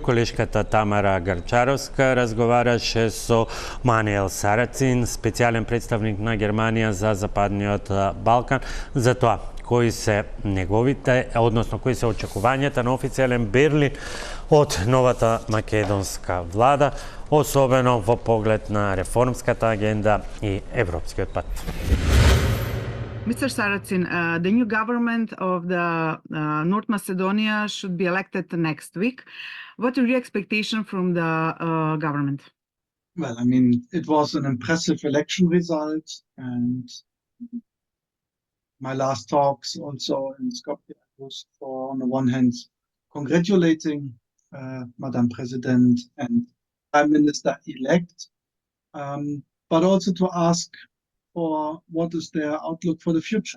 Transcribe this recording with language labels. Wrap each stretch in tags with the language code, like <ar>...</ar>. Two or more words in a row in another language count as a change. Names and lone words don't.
<mk>Колешката Тамара Грнчаровска разговараше со Мануел Сарацин, специјален представник на Германија за Западниот Балкан, за тоа кои се неговите, односно кои се очекувањата на официјален Берлин од новата македонска влада, особено во поглед на реформската агенда и европскиот пат.</mk> <en>Mr. Saracen, the new government of the North Macedonia should be elected next week. What are your expectations from the government? Well, I mean, it was an impressive election result, and my last talks also in Skopje was for, on the one hand, congratulating Madam President and Prime Minister-elect, but also to ask for what is their outlook for the future.</en>